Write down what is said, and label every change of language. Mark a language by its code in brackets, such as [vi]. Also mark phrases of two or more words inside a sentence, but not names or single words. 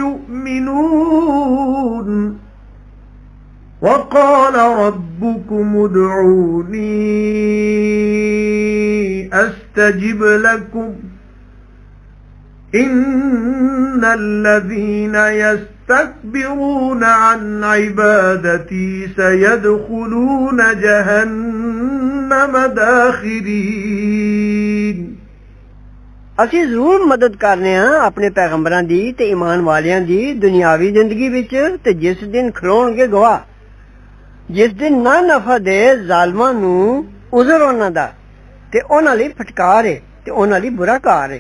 [ar] يؤمنون وقال ربكم ادعوني أستجب لكم إن الذين يستكبرون عن عبادتي سيدخلون جهنم داخرين [pa] ਅਸੀਂ ਜ਼ਰੂਰ ਮਦਦ ਕਰਨੇ ਆ ਆਪਣੇ ਪੈਗੰਬਰਾਂ ਦੀ ਤੇ ਈਮਾਨ ਵਾਲਿਆਂ ਦੀ ਦੁਨਿਆਵੀ ਜ਼ਿੰਦਗੀ ਵਿੱਚ, ਤੇ ਜਿਸ ਦਿਨ ਖਲੋਣਗੇ ਗਵਾਹ, ਜਿਸ ਦਿਨ ਨਾ ਨਫਾ ਦੇ ਜ਼ਾਲਮਾਂ ਨੂੰ ਉਜ਼ਰ ਉਹਨਾਂ ਦਾ, ਤੇ ਉਹਨਾਂ ਲਈ ਫਟਕਾਰ ਹੈ ਤੇ ਉਹਨਾਂ ਲਈ ਬੁਰਾ ਕਾਰ ਹੈ।